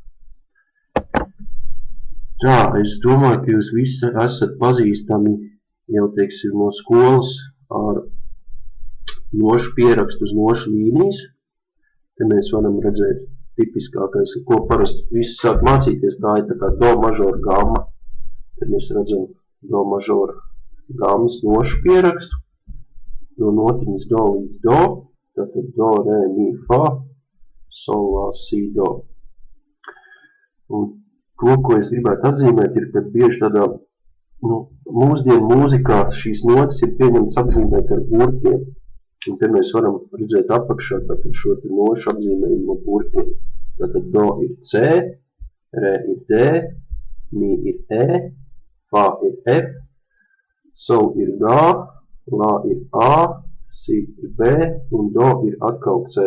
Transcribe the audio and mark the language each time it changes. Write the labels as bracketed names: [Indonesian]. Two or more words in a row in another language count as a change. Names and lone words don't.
[Latvian] Tā, es domāju, ka jūs visi esat pazīstami jau, teiksim, no skolas ar nošu pierakstu uz nošu līnijas. Te mēs varam redzēt tipiskākais, ko parasti visi sāk mācīties, tā ir tā kā do mažora gamma. Te mēs redzam do mažora gammas nošu pierakstu. No notiņas do līdz do, tātad do, re, mi, fa, sol, la, si, do. Un to, ko es gribētu atzīmēt, ir, ka bieži tādā, mūsdienu mūzikā šīs notis ir pieņemts apzīmēt ar burtiem. Un te mēs varam redzēt apakšā tātad šo te nošu apzīmējumu no burtiem. Tātad do ir C, re ir D, mi ir E, fa ir F, sol ir G, la ir A, si ir B un do ir atkal C.